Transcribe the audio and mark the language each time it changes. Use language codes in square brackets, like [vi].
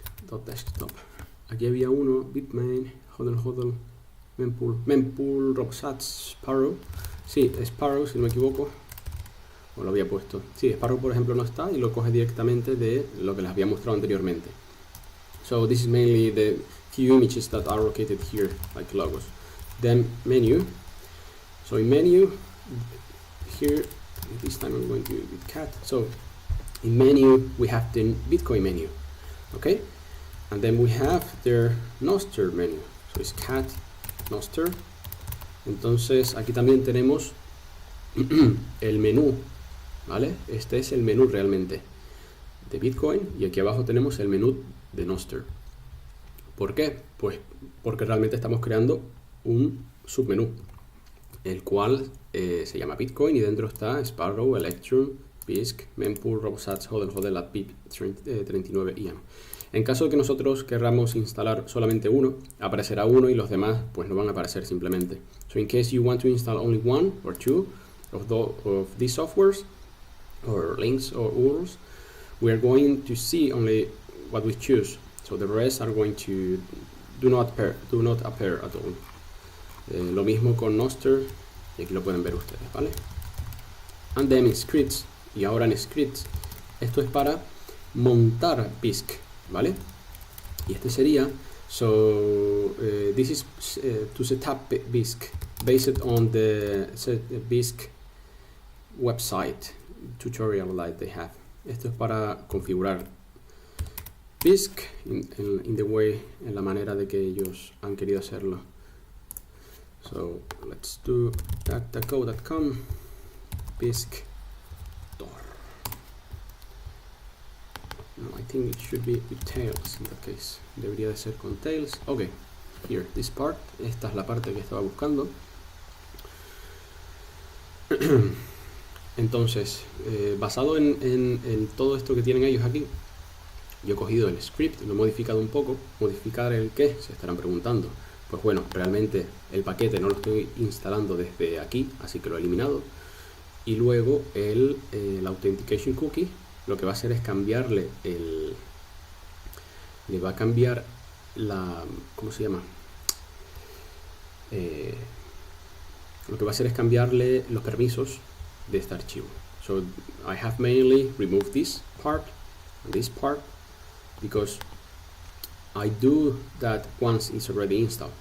[es] .desktop. Aquí había uno, Bitmain, Hodl, Mempool, Robsats, Sparrow. Sí, Sparrow, si no me equivoco. O lo había puesto. Sí, Sparrow, por ejemplo, no está y lo coge directamente de lo que les había mostrado anteriormente. [en] So this is mainly the few images that are located here, like logos. Then menu. So in menu, here, this time I'm going to use cat. So in menu, we have the Bitcoin menu. Okay? And then we have the Noster menu. So it's cat, Noster. [es] Entonces aquí también tenemos el menú, ¿vale? Este es el menú realmente de Bitcoin y aquí abajo tenemos el menú de Noster. ¿Por qué? Pues porque realmente estamos creando un submenú, el cual se llama Bitcoin y dentro está Sparrow, Electrum, BISC, Mempool, Robosats, Hodl, Pip 39 IAM. En caso de que nosotros querramos instalar solamente uno, aparecerá uno y los demás pues no van a aparecer simplemente. [en] So in case you want to install only one or two of these softwares or links or URLs, we are going to see only what we choose. So the rest are going to do not appear at all. [es] Lo mismo con Noster, y aquí lo pueden ver ustedes, ¿vale? [en] And then in scripts, [es] y ahora en scripts, esto es para montar BISC, ¿vale? Y este sería, [en] so this is to set up BISC based on the BISC website tutorial that they have. [es] Esto es para configurar BISC en la manera de que ellos han querido hacerlo. [en] So let's do DuckDuckGo.com BISC door. No, I think it should be with tails in that case. [es] Debería de ser con tails. [en] Okay, here, this part. [es] Esta es la parte que estaba buscando. Entonces, basado en todo esto que tienen ellos aquí, yo he cogido el script, lo he modificado un poco. ¿Modificar el qué? Se estarán preguntando. Pues bueno, realmente el paquete no lo estoy instalando desde aquí, así que lo he eliminado. Y luego el Authentication Cookie, lo que va a hacer es cambiarle le va a cambiar la, ¿cómo se llama? Lo que va a hacer es cambiarle los permisos de este archivo. [en] So I have mainly removed this part and this part because I do that once it's already installed.